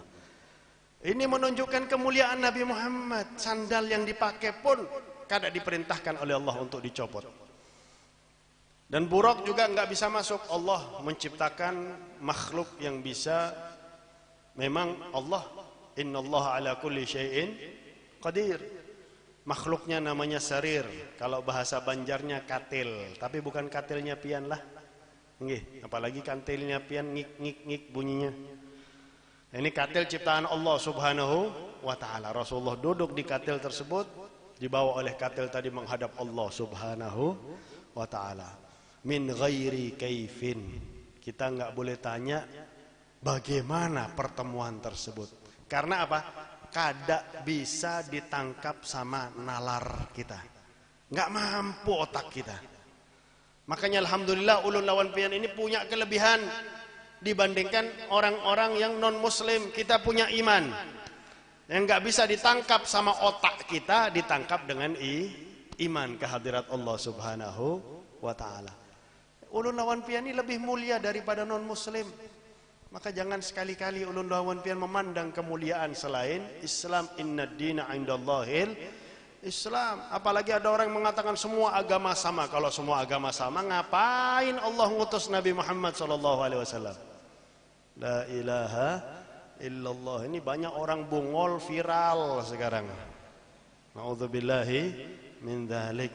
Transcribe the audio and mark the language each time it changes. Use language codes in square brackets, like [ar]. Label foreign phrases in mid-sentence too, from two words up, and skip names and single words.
[id] Ini menunjukkan kemuliaan Nabi Muhammad. Sandal yang dipakai pun kada diperintahkan oleh Allah untuk dicopot. Dan buruk juga enggak bisa masuk. Allah menciptakan makhluk yang bisa, memang Allah, [ar] إن الله على كل شيء قدير. [id] Makhluknya namanya sarir, kalau bahasa Banjarnya katil, tapi bukan katilnya pian lah. Nggih, apalagi katilnya pian ngik ngik ngik bunyinya. Ini katil ciptaan Allah [ar] سبحانه وتعالى. [id] Rasulullah duduk di katil tersebut, dibawa oleh katil tadi menghadap Allah [ar] سبحانه وتعالى. من غير كيف. [id] Kita enggak boleh tanya bagaimana pertemuan tersebut. Karena apa? Kada bisa ditangkap sama nalar kita. Enggak mampu otak kita. Makanya alhamdulillah ulun lawan pian ini punya kelebihan dibandingkan orang-orang yang non muslim. Kita punya iman yang enggak bisa ditangkap sama otak kita, ditangkap dengan iman kehadirat Allah [ar] سبحانه وتعالى. [id] Ulun lawan pian ini lebih mulia daripada non muslim. Maka jangan sekali-kali ulun lawan pian memandang kemuliaan selain Islam. [ar] إن الدين عند الله الإسلام. [id] Apalagi ada orang mengatakan semua agama sama. Kalau semua agama sama, ngapain Allah ngutus Nabi Muhammad SAW? [ar] لا إله إلا الله. [id] Ini banyak orang bungol viral sekarang. [ar] نعوذ بالله من ذلك.